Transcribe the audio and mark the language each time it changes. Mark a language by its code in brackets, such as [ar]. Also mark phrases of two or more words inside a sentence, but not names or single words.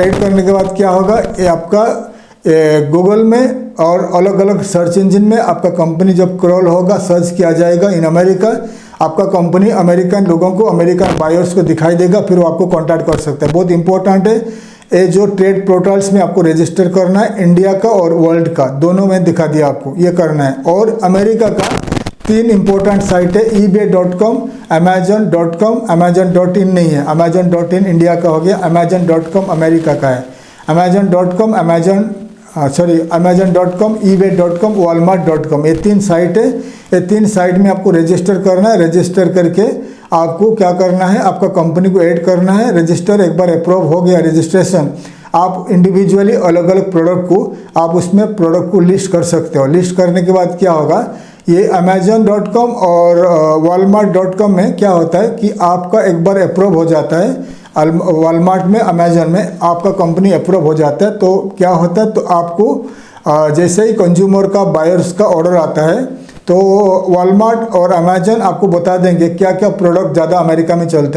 [hi] ऐड करने के बाद क्या होगा, ये आपका गूगल में और अलग अलग [en] search engine [hi] में आपका कंपनी जब क्रॉल होगा, सर्च किया जाएगा इन अमेरिका, आपका कंपनी अमेरिकन लोगों को, [en] American buyers [hi] को दिखाई देगा, फिर वो आपको कॉन्टैक्ट कर सकता है। बहुत इंपॉर्टेंट है ये जो [en] trade portals [hi] में आपको रजिस्टर करना है, इंडिया का और वर्ल्ड का दोनों में दिखा दिया आपको, ये करना है। और अमेरिका का 3 [en] important site [hi] है, ebay.com, amazon.com, amazon.in नहीं है, amazon.in इंडिया का हो गया, amazon.com अमेरिका का है, amazon.com, amazon.com, ebay.com, walmart.com, ये 3 साइट है। ये 3 साइट में आपको रजिस्टर करना है। रजिस्टर करके आपको क्या करना है, आपका कंपनी को ऐड करना है। रजिस्टर एक बार अप्रूव हो गया रजिस्ट्रेशन, आप इंडिविजुअली अलग अलग प्रोडक्ट को आप उसमें प्रोडक्ट को लिस्ट कर सकते हो। लिस्ट करने के बाद क्या होगा, ये amazon.com और walmart.com में क्या होता है कि आपका एक बार अप्रूव हो जाता है, वॉलमार्ट में, अमेजन में आपका कंपनी अप्रूव हो जाता है, तो क्या होता है, तो आपको जैसे ही कंज्यूमर का, बायर्स का ऑर्डर आता है, तो वॉलमार्ट और अमेजन आपको बता देंगे क्या क्या प्रोडक्ट ज़्यादा अमेरिका में चलता है।